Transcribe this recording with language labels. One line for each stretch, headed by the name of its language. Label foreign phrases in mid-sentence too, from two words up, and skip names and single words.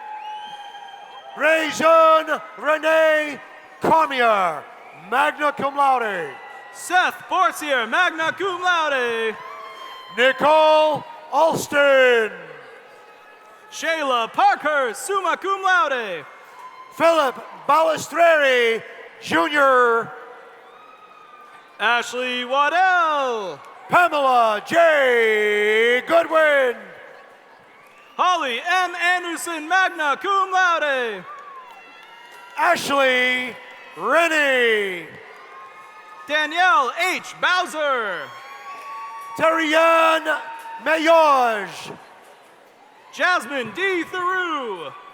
English: Rajon Renee Cormier,
Latin: magna cum laude.
English: Seth Borsier,
Latin: magna cum laude.
English: Nicole Alston. Shayla Parker,
Latin: summa cum laude.
English: Philip Balistreri, Jr. Ashley Waddell. Pamela J. Goodwin. Holly M. Anderson,
Latin: magna cum laude.
English: Ashley Rennie. Danielle H. Bowser. Terriane Mayoge. Jasmine D. Theroux.